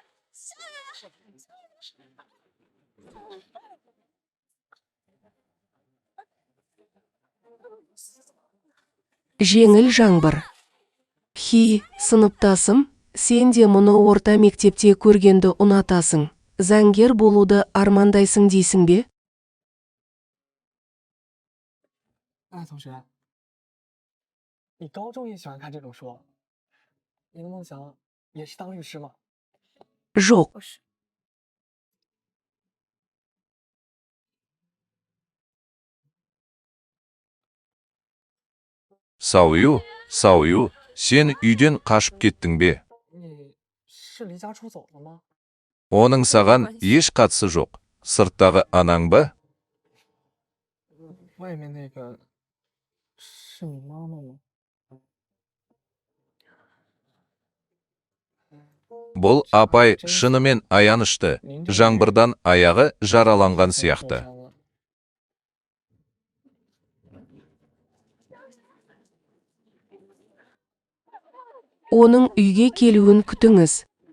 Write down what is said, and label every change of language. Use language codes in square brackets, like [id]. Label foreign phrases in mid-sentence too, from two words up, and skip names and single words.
[kk] Жеңіл жаңбыр. Хи, сыныптасым, сен де мұны орта мектепте көргенді ұнатасың. Заңгер болуды армандайсың дейсің бе? [zh] 同学，你高中也喜欢看这种书？你的梦想也是当律师吗？ [kk] Жоқ. Саою, сен үйден қашып кеттің бе? [zh] 你是离家出走了吗？ [kk] Оның саған еш қатысы жоқ. Сырттағы анаң ба? [zh] 外面那个是你妈妈吗？ [kk] Бұл апай шынымен аянышты. Жаңбырдан аяғы жараланған сияқты. Оның үйге келуін күтіңіз.